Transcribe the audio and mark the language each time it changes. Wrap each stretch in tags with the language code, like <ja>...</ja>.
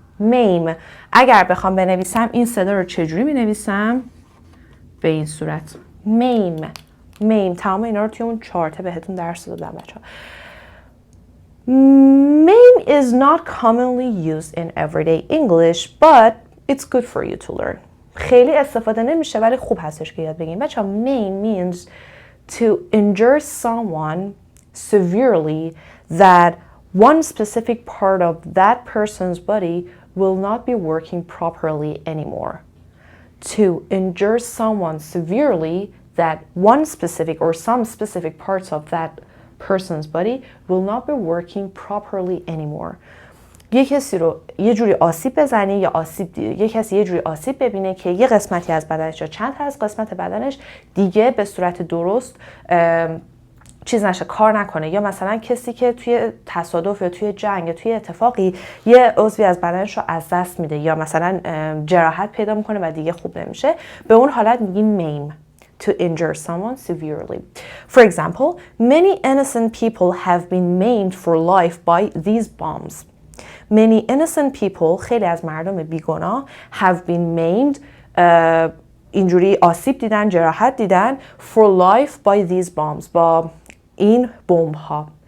<fa>maim اگر بخوام بنویسم این صدا رو چجوری مینویسم؟ به این صورت maim. تمام اینا رو توی اون چارت بهتون درس دادم بچه‌ها.</fa> <en>maim is not commonly used in everyday English but it's good for you to learn.</en> <fa>خیلی استفاده نمیشه ولی خوب هستش که یاد بگیم بچه‌ها.</fa> <en>maim means to injure someone severely that one specific part of that person's body will not be working properly anymore. To injure someone severely that one specific or some specific parts of that person's body will not be working properly anymore.</en> <fa>یه کسی رو یه جوری آسیب بزنی یا یه کسی یه جوری آسیب ببینه که یه قسمتی از بدنش یا چند تا از قسمت بدنش دیگه به صورت درست چیز نشه، کار نکنه. یا مثلا کسی که توی تصادف یا توی جنگ یا توی اتفاقی یه عضوی از بدنش رو از دست میده یا مثلا جراحت پیدا میکنه و دیگه خوب نمیشه، به اون حالت میگیم maim.</fa> <en>To injure someone severely. For example, many innocent people have been maimed for life by these bombs. Many innocent people,</en> <fa>خیلی از مردم بیگناه</fa> <en>have been maimed</en> <fa>اینجوری آسیب دیدن، جراحت دیدن</fa> <en>for life by these bombs</en> <fa>با این بمب ها.</fa>